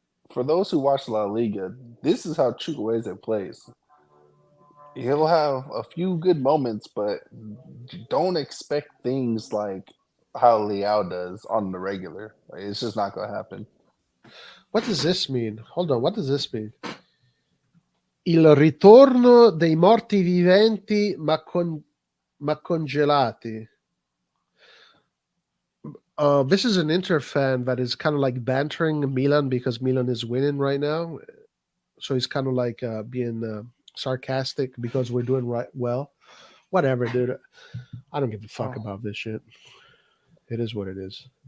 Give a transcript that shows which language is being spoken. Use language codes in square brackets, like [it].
[en] for those who watch La Liga, this is how Chukwueze plays. He'll have a few good moments, but don't expect things like how Leao does on the regular. Like, it's just not gonna happen. What does this mean? Hold on. What does this mean? [it] Il ritorno dei morti viventi ma congelati. [en] This is an Inter fan that is kind of like bantering Milan because Milan is winning right now. So he's kind of like being sarcastic because we're doing well. Whatever, dude. I don't give a fuck about this shit. It is what it is.